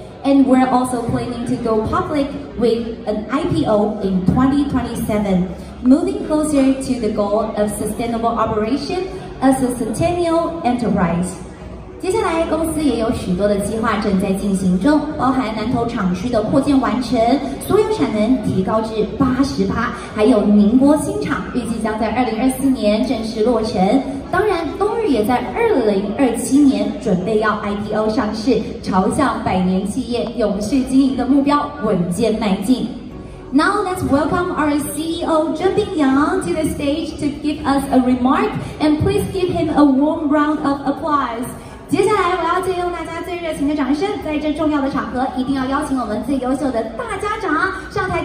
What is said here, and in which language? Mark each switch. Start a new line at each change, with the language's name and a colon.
English: And we're also planning to go public with an IPO in 2027, moving closer to the goal of sustainable operation as a centennial enterprise.
Chinese: 接下来，公司也有许多的计划正在进行中，包含南投厂区的扩建完成，所有产能提高至80%，还有宁波新厂预计将在2024年正式落成。当然，东日也在2027年准备要 IPO 上市，朝向100年企业永续经营的目标稳健迈进。
English: Now let's welcome our CEO Zhen Bingyang to the stage to give us a remark, and please give him a warm round of applause.
Chinese: 接下来，我要借用大家最热情的掌声，在这重要的场合，一定要邀请我们最优秀的大家长上